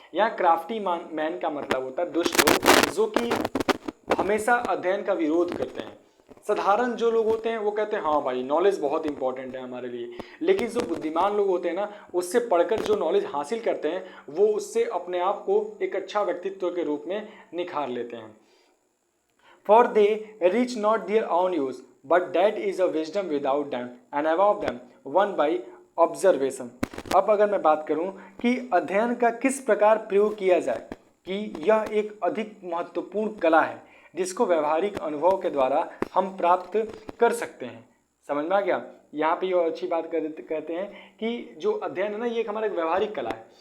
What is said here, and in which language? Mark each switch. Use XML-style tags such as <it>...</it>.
<hi>यहाँ crafty man का मतलब होता है दुष्ट लोग, जो कि हमेशा अध्ययन का विरोध करते हैं। साधारण जो लोग होते हैं वो कहते हैं हाँ भाई नॉलेज बहुत इंपॉर्टेंट है हमारे लिए, लेकिन जो बुद्धिमान लोग होते हैं ना, उससे पढ़कर जो नॉलेज हासिल करते हैं वो उससे अपने आप को एक अच्छा व्यक्तित्व के रूप में निखार लेते हैं।</hi> <en>For they reach not their own use, but that is a wisdom without them and above them, won by observation।</en> <hi>अब अगर मैं बात करूं कि अध्ययन का किस प्रकार प्रयोग किया जाए, कि यह एक अधिक महत्वपूर्ण कला है जिसको व्यवहारिक अनुभव के द्वारा हम प्राप्त कर सकते हैं। समझ में आ गया। यहाँ पे ये अच्छी बात कहते हैं कि जो अध्ययन है ना, ये एक हमारा व्यवहारिक कला है।</hi>